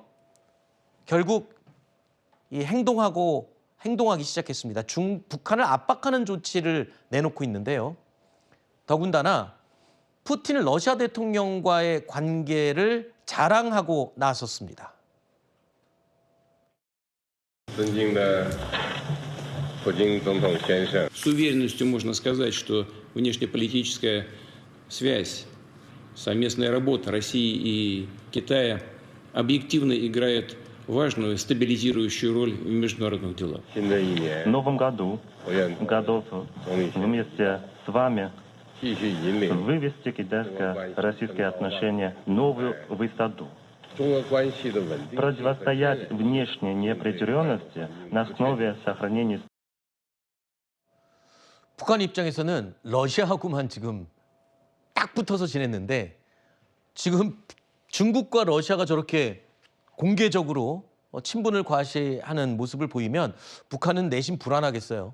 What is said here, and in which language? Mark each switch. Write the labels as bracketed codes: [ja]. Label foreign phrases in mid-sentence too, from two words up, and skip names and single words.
[ko] 결국 이 행동하기 시작했습니다. 북한을 압박하는 조치를 내놓고 있는데요. 더군다나 푸틴 러시아 대통령과의 관계를 자랑하고 나섰습니다. [zh] 尊敬的普京总统先生， [ru] С уверенностью можно сказать, что внешнеполитическая связь, совместная работа России и Китая объективно играет важную стабилизирующую роль в международных делах. [zh] 新的一年 [ru] В новом году [zh] 我愿 [ru] готов [zh] 总理先生 [ru] вместе с вами [zh] 继续引领 [ru] вывести китайско-российские отношения в новую высоту, [zh] 中俄关系的稳定。 [ru] противостоять внешней неопределенности на основе сохранения [ko] 북한 입장에서는 러시아하고만 지금 딱 붙어서 지냈는데 지금 중국과 러시아가 저렇게 공개적으로 친분을 과시하는 모습을 보이면 북한은 내심 불안하겠어요.